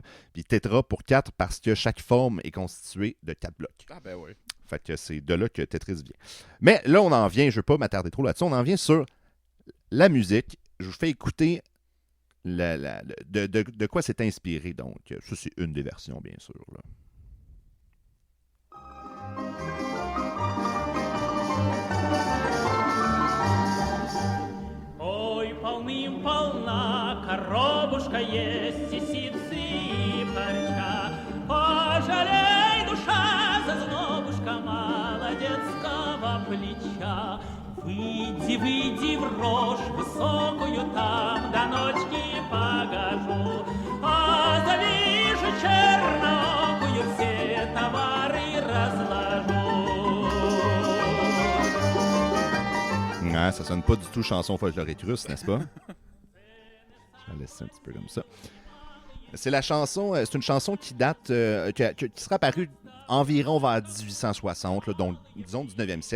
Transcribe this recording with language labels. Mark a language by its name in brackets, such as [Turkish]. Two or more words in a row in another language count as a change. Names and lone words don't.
[French] Puis tétra pour 4 parce que chaque forme est constituée de 4 blocs. Ah ben oui. Fait que c'est de là que Tetris vient. Mais là, on en vient, je ne veux pas m'attarder trop là-dessus, on en vient sur la musique. Je vous fais écouter de quoi c'est inspiré. Donc, ça, c'est une des versions, bien sûr, là. [Russian] Полным-полна коробушка есть, и цыпорка. Пожалей, душа, зазнобушка молодецкого плеча. Выйди в рожь высокую там, до ночки погожу. А завижу черноокую, все товары разложу. [French] Ah, ça sonne pas du tout chanson folklorique russe, n'est-ce pas? Je vais laisser un petit peu comme ça. C'est la chanson, c'est une chanson qui date, qui sera apparue environ vers 1860, là, donc disons 19e siècle.